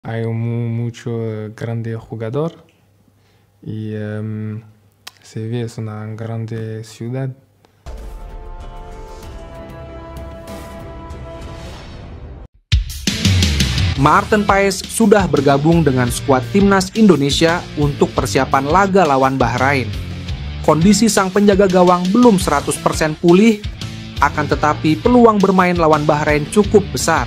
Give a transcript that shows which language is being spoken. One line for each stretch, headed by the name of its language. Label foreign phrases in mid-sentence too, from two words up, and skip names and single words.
Spanish: hay mucho grande jugador y Sevilla es una grande ciudad.
Indonesian: Maarten Paes sudah bergabung dengan skuad timnas Indonesia untuk persiapan laga lawan Bahrain. Kondisi sang penjaga gawang belum 100% pulih, akan tetapi peluang bermain lawan Bahrain cukup besar.